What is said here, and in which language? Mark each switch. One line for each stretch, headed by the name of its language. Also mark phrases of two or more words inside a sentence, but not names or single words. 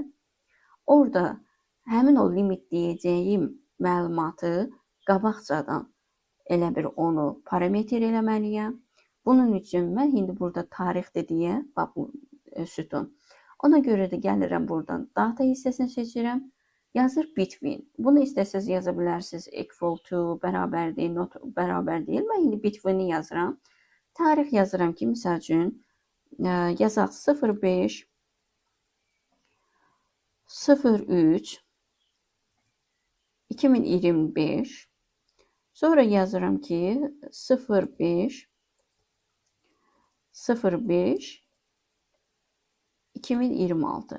Azerbaijani: Orada həmin o limit deyəcəyim məlumatı qabaqcadan elə bir onu parametr eləməliyəm. Bunun üçün mən indi burada tarixdir deyə bax bu sütun. Ona görə də gəlirəm buradan data hissəsini seçirəm. Yazır between. Bunu istəsəz yaza bilərsiniz.
English: Equal to,
Azerbaijani: bərabər deyil, not bərabər deyil. Mən indi between-i yazıram. Tarix yazıram ki, misal üçün yazaq 05 03 2025. Sonra yazıram ki 05 2026.